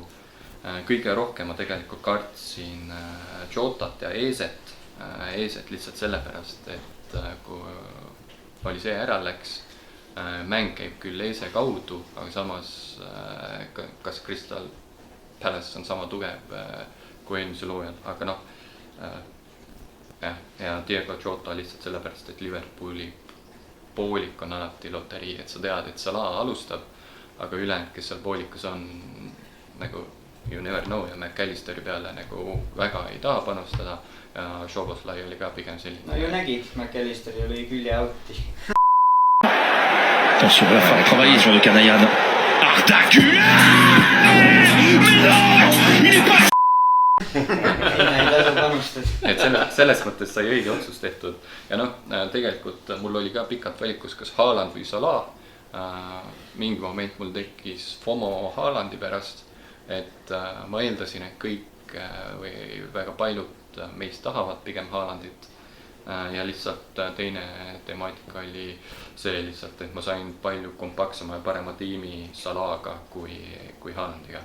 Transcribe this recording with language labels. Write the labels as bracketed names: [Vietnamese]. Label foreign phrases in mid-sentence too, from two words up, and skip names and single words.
[Estonian] Kõige rohkem ma tegelikult kartsin Jotat ja Eeset lihtsalt sellepärast, et kui oli see ära läks, mäng käib küll Eese kaudu, aga samas kas Crystal Palace on sama tugev kui eelmisel hooajal, aga ja Diego Jota lihtsalt sellepärast, et Liverpooli poolik on alati loterii, et sa tead, et Salah alustab, aga ülejäänud, kes seal poolikus on nagu [English] you never know [Estonian] ja McAllisteri peale nagu väga ei taha panustada ja Szoboszlai oli ka pigem selline. No ju nägid, McAllisteri oli külje outi. [French] Attention, il va falloir travailler sur le Canayane. Arda Güler! Mais non! Il est pas... [Estonian] Ei tasu panustada. Et selles mõttes sai õige otsus tehtud ja tegelikult mul oli ka pikalt valikus, kas Haaland või Salah. Mingi moment mul tekkis FOMO Haalandi pärast, et ma eeldasin, et kõik või väga paljud meist tahavad pigem Haalandit ja lihtsalt teine temaatika oli see lihtsalt, et ma sain palju kompaktsema ja parema tiimi Salaga kui Haalandiga.